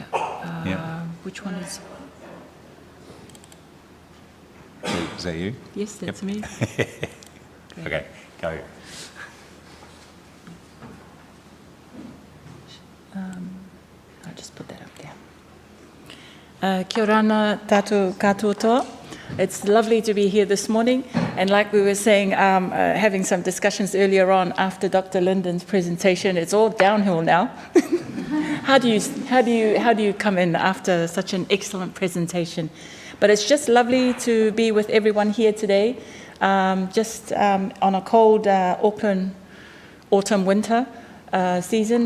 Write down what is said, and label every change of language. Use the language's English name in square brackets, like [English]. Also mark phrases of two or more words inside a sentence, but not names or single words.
[English] Yeah. Which one is? Is that you? Yes, that's me. Okay, go. I'll just put that up there. [Māori] Kia ora ana tātou katoa. [English] It's lovely to be here this morning, and like we were saying, having some discussions earlier on after Dr. Linden's presentation, it's all downhill now. How do you come in after such an excellent presentation? But it's just lovely to be with everyone here today, just on a cold Auckland autumn-winter season.